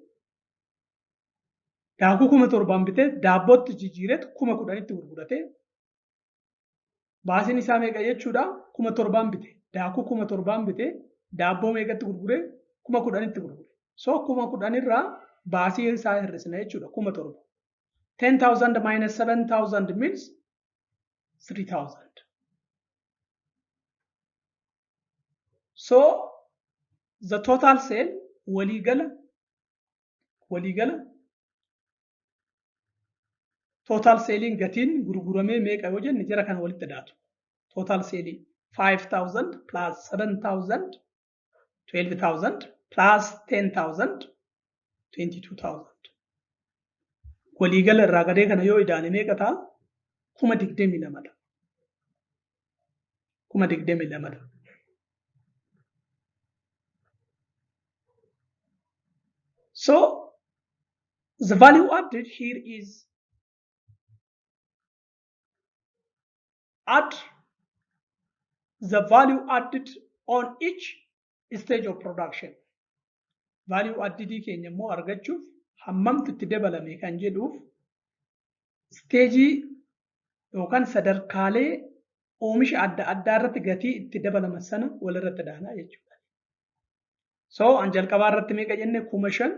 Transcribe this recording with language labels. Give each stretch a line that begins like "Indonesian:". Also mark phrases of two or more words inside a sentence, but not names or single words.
Oromo: Daakuu 7,000 bitee daabbootti jijjiireetu 10,000tti gurgurate. Baasiin isaa meeqa jechuudha? 7,000 bitee. Daakuu 7,000 bitee daabboo meeqatti gurguree? 10,000tti gurgure. So 10,000 irraa baasii isaa hir'isna jechuudha 7,000.
English: 10,000 minus 7,000 means 3,000. So the total sale
Oromo: waliigala
English: total selling
Oromo: gatiin gurguramee meeqa yoo jenne jara kana walitti daatu.
English: Total selling 5,000 plus 7,000 12,000 plus 10,000 22,000.
Oromo: Waliigala irraa gadee kana yoo idaane meeqa ta'a? 22,000. 22,000.
English: So the value added here is add the value added on each stage of production. Value added
Oromo: keenya immoo argachuuf hammamtu itti dabalame kan jedhuuf stage yookaan sadarkaalee oomisha adda addaa irratti gatii itti dabalaman sana walirratti daanaa jechuudha. So an jalqabaa irratti meeqa jenne? 5,000.